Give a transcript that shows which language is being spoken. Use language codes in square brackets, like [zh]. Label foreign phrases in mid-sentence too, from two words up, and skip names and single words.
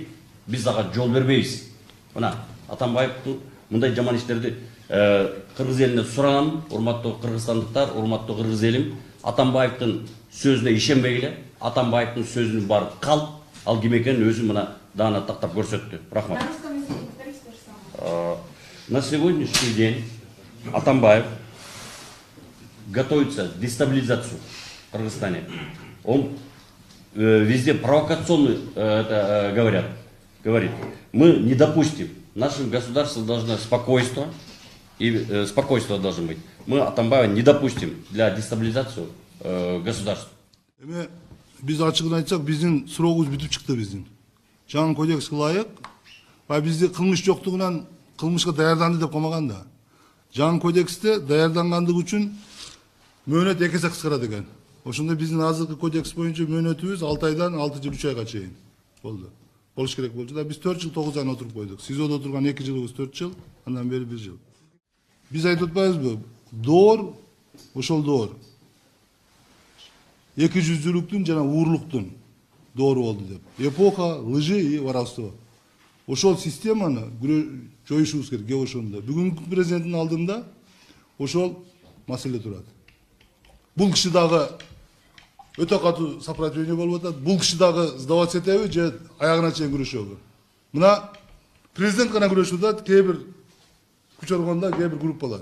[ky] Биз ага жол бербейбиз. Мына Атамбаевдин мындай жаман иштерди кыргыз элине суранам, урматтуу кыргызстандыктар, урматтуу кыргыз элим, Атамбаевдин сөзүнө ишенбегиле. Атамбаевдин сөзүнүн баары кал, ал ким экенин өзү мына даана тактап көрсөттү. Рахмат. [ru] На русском языке повторите то же самое. На сегодняшний день Атамбаев готовится к дестабилизации в Кыргызстане. Он везде провокационно говорит. Мы не допустим. Нашим государством должно спокойство, и спокойствие должно быть. Мы Атамбаева не допустим для дестабилизации государства. [ky] Эми биз ачыгын айтсак, биздин сурообуз бүтүп чыкты биздин. Жаңы кодекске ылайык, бизде кылмыш жоктугунан кылмышка даярданды деп коймаган да. Жаңы кодексте даярдангандыгы үчүн мөөнөт 2 эсе кыскарат экен. Ошондо биздин азыркы кодекс боюнча мөөнөтүбүз 6 айдан 6 жыл 3 айга чейин болду. Болуш керек болчу да биз 4 жыл 9 ай отуруп койдук. СИЗОдо отурган 2 жылыбыз 4 жыл, андан бери 1 жыл. Биз айтып атпайбызбы? Доор, ошол доор. Эки жүздүүлүктүн жана уурлуктун доору болду деп. [ru] Эпоха лжи и воровства. [ky] Ошол системаны жоюшубуз керек, кеп ошондо. Бүгүнкү президенттин алдында ошол маселе турат. Бул киши дагы өтө катуу сопротивление болуп атат. Бул киши дагы сдаваться этеби же аягына чейин күрөшөбү. Мына президент гана күрөшүп атат, кээ бир күч органдар, кээ бир группалар.